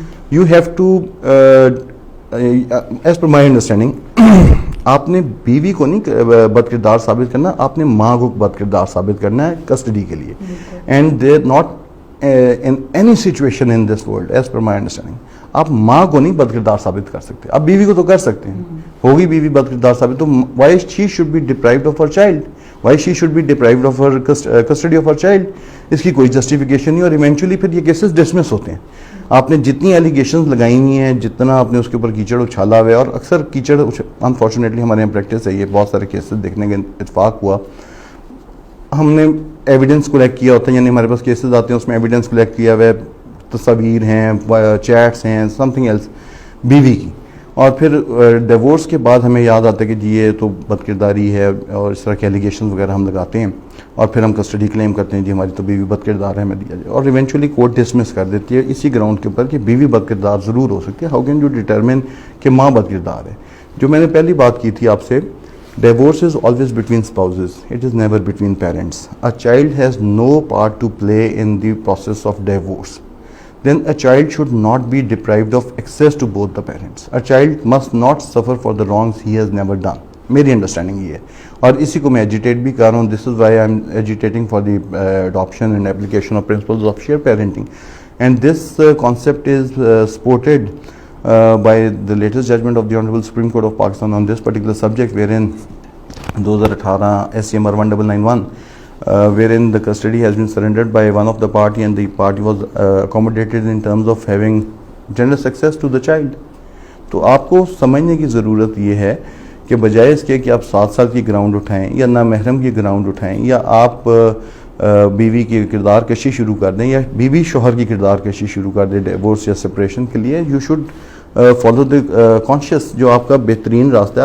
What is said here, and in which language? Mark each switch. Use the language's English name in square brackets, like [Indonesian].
[English] you have to as per my understanding [Urdu] آپ نے بیوی کو نہیں بد کردار ثابت کرنا, آپ نے ماں کو بد کردار ثابت کرنا ہے کسٹڈی کے لیے. [English] and they not in any situation in this world as per my understanding [Urdu] آپ ماں کو نہیں بد کردار ثابت کر سکتے. آپ بیوی کو تو کر سکتے ہیں, ہوگی بیوی بد کردار ثابت, [English] تو why she should be deprived of her child, why she should be deprived of her custody of her child. [Urdu] اس کی کوئی جسٹیفیکیشن نہیں, اور ایونچولی پھر یہ کیسز ڈسمس ہوتے ہیں. آپ نے جتنی ایلیگیشنز لگائی ہوئی ہیں, جتنا آپ نے اس کے اوپر کیچڑ اچھالا ہوا ہے, اور اکثر کیچڑ انفارچونیٹلی ہمارے یہاں پریکٹس ہے, یہ بہت سارے کیسز دیکھنے کا اتفاق ہوا. ہم نے ایویڈنس کلیکٹ کیا ہوتا ہے, یعنی ہمارے پاس کیسز آتے ہیں اس میں ایویڈنس کلیکٹ کیا ہوا ہے, تصاویر ہیں, چیٹس ہیں, [English] something else [Urdu] بیوی کی, اور پھر ڈیورس کے بعد ہمیں یاد آتا ہے کہ جی یہ تو بد کرداری ہے, اور اس طرح کے ایلیگیشن وغیرہ ہم لگاتے ہیں, اور پھر ہم کسٹڈی کلیم کرتے ہیں جی ہماری تو بیوی بد کردار ہے, ہمیں دیا جائے, اور ایونچولی کورٹ ڈسمس کر دیتی ہے اسی گراؤنڈ کے اوپر کہ بیوی بد کردار ضرور ہو سکتی ہے. [English] how can you determine [Urdu] کہ ماں بد کردار ہے. جو میں نے پہلی بات کی تھی آپ سے, [English] divorce is always between spouses, it is never between parents. A child has no part to play in the process of divorce. Then a child should not be deprived of access to both the parents. A child must not suffer for the wrongs he has never done. [Urdu] میری understanding یہ ہے, اور اسی کو میں agitate بھی کر رہا ہوں. [English] This is why I am agitating for the adoption and application of principles of shared parenting. And this concept is supported by the latest judgment of the Honorable Supreme Court of Pakistan on this particular subject, wherein 2018 SCMR 1991, wherein the custody has been surrendered by one of the party, and the party was accommodated in terms of having generous access to the child. [Urdu] تو آپ کو سمجھنے کی ضرورت یہ ہے کہ بجائے اس کے کہ آپ 7 سال کی گراؤنڈ اٹھائیں یا نامحرم کی گراؤنڈ اٹھائیں یا آپ بیوی کی کردار کشی شروع کر دیں یا بیوی شوہر کی کردار کشی شروع کر دیں ڈیورس یا سپریشن کے لیے، [English] you should follow the conscience [Urdu] جو آپ کا بہترین راستہ ہے.